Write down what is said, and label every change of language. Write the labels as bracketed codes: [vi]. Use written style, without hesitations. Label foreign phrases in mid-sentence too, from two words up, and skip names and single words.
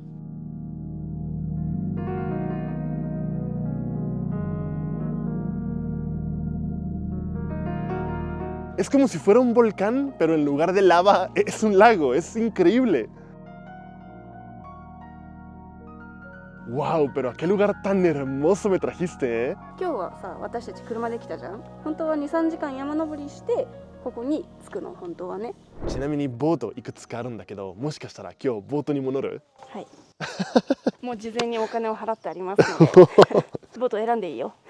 [es] Es como si fuera un volcán, pero en lugar de lava es un lago. Es increíble. ¡Wow! Pero ¿a qué lugar tan hermoso me trajiste, eh? [ja] 今日はさ、私たち車で来たじゃん。本当は2、3時間山登りしてここに着くの本当はね。ちなみにボートいくつかあるんだけど、もしかしたら今日ボートにも乗る？はい。もう事前にお金を払ってありますので、ボート選んでいいよ。